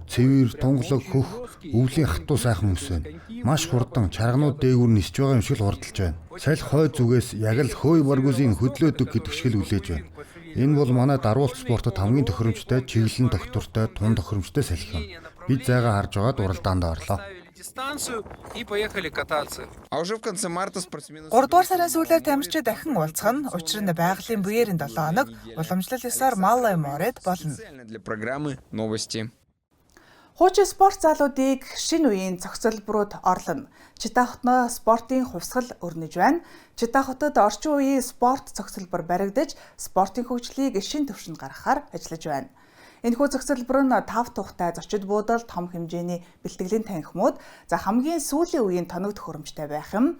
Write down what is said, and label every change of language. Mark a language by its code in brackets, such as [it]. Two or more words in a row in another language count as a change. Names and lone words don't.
[mn] Цэвэр, тунгалаг, хөх, өвлийн хатуу сайхан мөс байна. Маш хурдан, чарганууд дээгүүр нисж байгаа юм шиг л хурдалж байна. Салхи хой зүгээс яг л хөөе баргузын хөдлөөдөг гэдэг шиг л үлээж байна. Энэ бол манай даруулт спортод хамгийн тохиромжтой, чиглэлэн доктортой, тун тохиромжтой салхи юм. Бид зайгаа харж байгаад уралдаанд орлоо. [ru] А уже в конце марта спортсмены [mn] 3 дугаар сарын сүүлээр тамирчид дахин уулзах нь учир нь байгалийн буерийн 7 хоног уламжлал ёсоор Маллай моред болно. [ru] специально для программы новости. [mn] Хуучин спорт залуудыг шинэ үеийн цогцлборууд орлоно. Читахтно спортын хувьсгал өрнөж байна. Читахтад орчин үеийн спорт цогцлбор баригдаж, спортын хөгжлийг шинэ түвшинд гаргахаар ажиллаж байна. Энэхүү цогцлбор нь 5 тухтай зочид буудал, том хэмжээний бэлтгэлийн танхимууд, хамгийн сүүлийн үеийн тоног төхөөрөмжтэй байх юм.